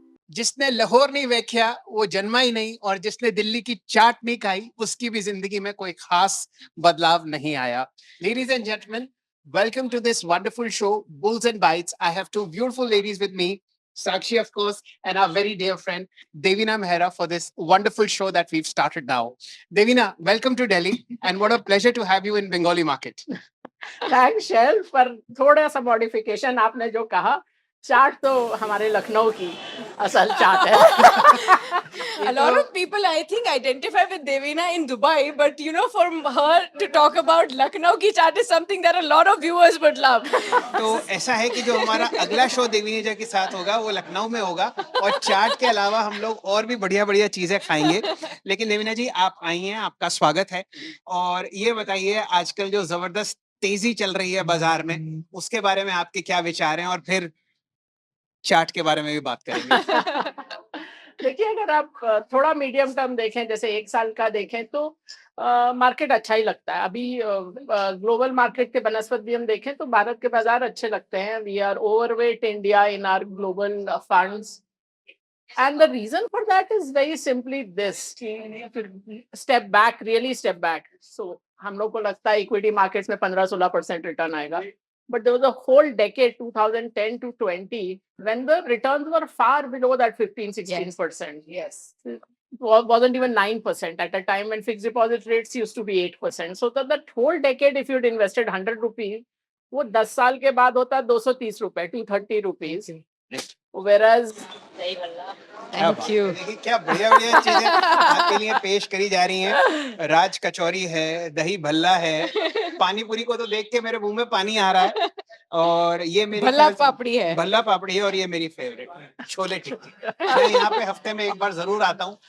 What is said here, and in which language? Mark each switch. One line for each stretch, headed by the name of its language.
Hindi: जिसने लाहौर नहीं देखा वो जन्मा ही नहीं, और जिसने दिल्ली की चाट नहीं खाई उसकी भी जिंदगी में कोई खास बदलाव नहीं आया.
English: Ladies and gentlemen, welcome to this wonderful show, Bulls and Bites. I have two beautiful ladies with me, Sakshi, of course, and our very dear friend Devina Mehra, for this wonderful show that we've started now. Devina, welcome to Delhi, and what a pleasure to have you in Bengali market.
Hindi: Thanks shell, पर थोड़ा सा modification आपने जो कहा, चाट तो हमारे लखनऊ की असल चाट है.
English: A lot of people, I think, identify with Devina in Dubai, but you know, for her to talk about
Hindi: Lucknow ki chaat
English: is something that a lot of viewers would love.
Hindi: तो ऐसा है कि जो हमारा अगला show देवीनेजा के साथ होगा वो लखनऊ में होगा, और चाट के अलावा हम लोग और भी बढ़िया बढ़िया चीजें खाएंगे. लेकिन देवीना जी, आप आई हैं, आपका स्वागत है. और ये बताइए, आजकल जो जबरदस्त तेजी चल रही है बाजार में, उसके बारे में आपके क्या विचार हैं, और फिर चाट के बारे में भी बात करेंगे. देखिए, अगर आप थोड़ा मीडियम टर्म देखें, जैसे 1 साल का देखें, तो मार्केट अच्छा ही लगता है. अभी ग्लोबल मार्केट के बनस्पत भी हम देखें तो भारत के बाजार अच्छे लगते हैं.
English: We are overweight India in our global funds, and the reason for that is very simply this: step back, really step back. So
Hindi: हम लोग को लगता है इक्विटी मार्केट्स में 15-16% रिटर्न आएगा,
English: but there was a whole decade, 2010 to 20, when the returns were far below that 15-16%. Yes. Wasn't even 9% at a time when fixed deposit rates used to be 8%. So that whole decade, if you'd invested 100 rupees,
Hindi: वो 10 साल के बाद होता 230 रुपए,
English: 230 rupees. Whereas Thank you.
Hindi: देखिए क्या बढ़िया बढ़िया चीजें आपके लिए पेश करी जा रही हैं. राज कचौरी है, दही भल्ला है, पानी पूरी को तो देख के मेरे मुंह में पानी आ रहा है. और ये मेरी भल्ला पापड़ी है. भल्ला पापड़ी है, और ये मेरी फेवरेट छोले टिक्की. मैं यहाँ पे हफ्ते में एक बार जरूर आता हूँ.